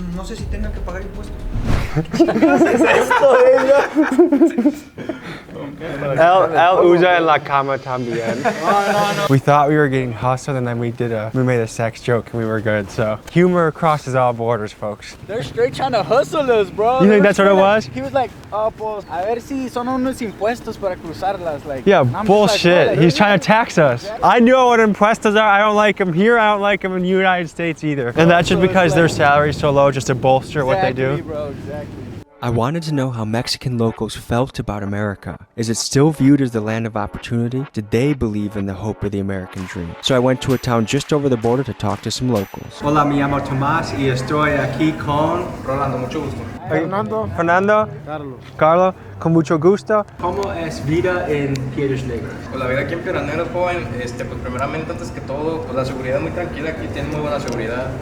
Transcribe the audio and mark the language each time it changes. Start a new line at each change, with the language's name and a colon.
Spanish: No sé si tenga que pagar impuestos. Él usa en la cama también.
English: We thought we were getting hustled and then we made a sex joke and we were good. So humor crosses all borders, folks. They're straight trying to hustle us, bro. You think that's what it was? He was like,
Spanish: oh, pues, a ver si son unos impuestos para cruzarlas.
English: Like, yeah, bullshit. bullshit. He's trying to tax us. I know what impuestos are. I don't like them here. I don't like them in the United States either. And that's just because their salary's so low just to bolster what they do. Bro, exactly. I wanted to know how Mexican locals felt about America. Is it still viewed as the land of opportunity? Did they believe in the hope of the American dream? So I went to a town just over the border to talk to some locals.
Spanish: Hola, me llamo Tomás y estoy aquí con Rolando, mucho gusto. Fernando? Carlos, con mucho gusto. ¿Cómo es vida en Piedras Negras? Pues la vida aquí en Piedras Negras, joven, pues primeramente, antes que todo, pues la seguridad es muy tranquila, aquí tiene muy buena seguridad.